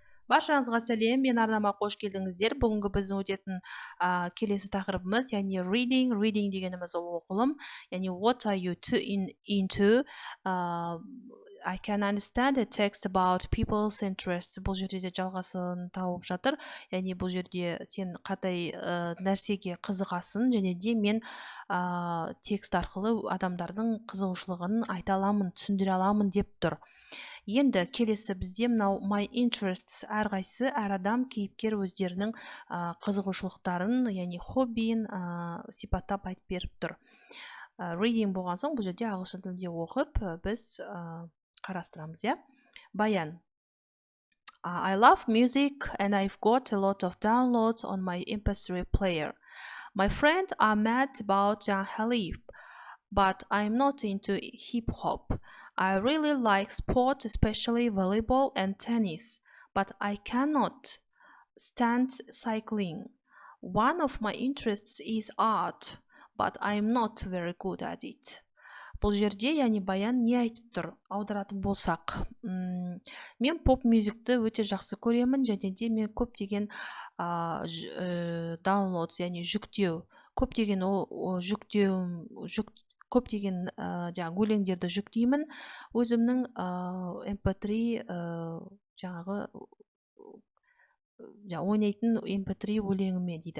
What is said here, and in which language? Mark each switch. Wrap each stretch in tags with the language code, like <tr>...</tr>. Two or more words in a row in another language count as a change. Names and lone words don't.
<kk>Баршаңызға сәлем, мен арнама қош келдіңіздер. Бүгінгі біздің өтетін келесі тақырыбымыз, яғни reading. Reading дегеніміз ол оқылым, яғни</kk> <en>what are you into? I can understand a text about people's interests.</en> <kk>Бұл жерде де жалғасын тауып жатыр. Яғни бұл жерде сен қандай нәрсеге қызығасың, және де мен текст арқылы адамдардың қызығушылығын айта аламын, түсіндіре аламын деп тұр. Енді келесі бізде мынау</kk> <en>my interests,</en> <kk>әрқайсысы әр адам кейіпкер өздерінің қызығушылықтарын, яғни хоббиін сипаттап айтып беріп тұр. Reading болған соң бұл жерде ағылшын тілінде оқып біз қарастырамыз, иә. Баян.</kk> <en>I love music and I've got a lot of downloads on my MP3 player. My friends are mad about Jan Khalif, but I'm not into hip-hop. I really like sport, especially volleyball and tennis, but I cannot stand cycling. One of my interests is art, but I'm not very good at it.</en> <kk>Бұл жерде, яғни Баян не айтып тұр? Аударатын болсақ, мен поп мюзикті өте жақсы көремін, және де мен көптеген downloads, яғни жүктеу, көптеген көптеген жаңағы өлеңдерді жүктеймін өзімнің MP3 жаңағы ойнайтын MP3 өлеңіме дейді.</kk>